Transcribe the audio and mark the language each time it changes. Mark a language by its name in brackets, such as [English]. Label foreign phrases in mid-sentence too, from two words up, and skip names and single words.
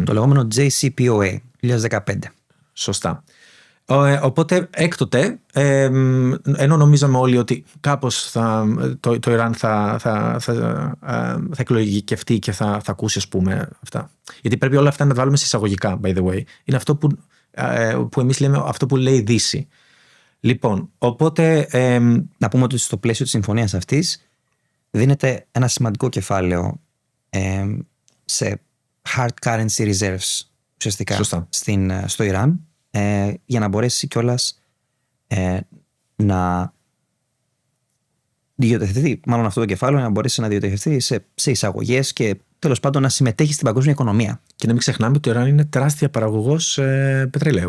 [Greek] Το λεγόμενο JCPOA, 2015. Σωστά. Οπότε έκτοτε, ενώ νομίζαμε όλοι ότι κάπως το Ιράν θα εκλογικευτεί και θα ακούσει, ας πούμε, αυτά. Γιατί πρέπει όλα αυτά να τα βάλουμε σε εισαγωγικά, [English] by the way. [Greek] Είναι αυτό που εμείς λέμε, αυτό που λέει η Δύση. Λοιπόν, οπότε... Να πούμε ότι στο πλαίσιο της συμφωνίας αυτής δίνεται ένα σημαντικό κεφάλαιο σε [English] hard currency reserves, [Greek] ουσιαστικά, στο Ιράν, για να μπορέσει κιόλας να διατεθειθεί, μάλλον αυτό το κεφάλαιο, να μπορέσει να διατεθειθεί σε εισαγωγές και τέλος πάντων να συμμετέχει στην παγκόσμια οικονομία. Και να μην ξεχνάμε ότι το Ιράν είναι τεράστια παραγωγός πετρελαίου.